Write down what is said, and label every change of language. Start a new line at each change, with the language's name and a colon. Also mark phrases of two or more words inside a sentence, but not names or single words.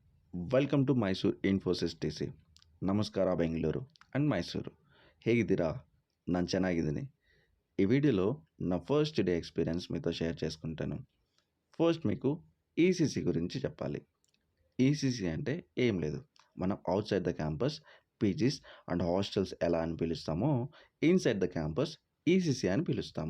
English: Welcome to Mysuru Infosys TC.
Kannada: ನಮಸ್ಕಾರ ಬೆಂಗಳೂರು ಆ್ಯಂಡ್ ಮೈಸೂರು. ಹೇಗಿದ್ದೀರಾ? ನಾನು ಚೆನ್ನಾಗಿದ್ದೀನಿ.
Telugu: ఈ వీడియోలో నా
English: first day experience
Telugu: మీతో షేర్ చేసుకుంటాను. ఫస్ట్ మీకు ఈసీసీ గురించి చెప్పాలి. ఈసీసీ అంటే ఏం లేదు, మనం
English: outside the campus PGs and hostels
Telugu: ఎలా అని పిలుస్తామో
English: inside the campus
Telugu: ఈసీసీ అని పిలుస్తాము.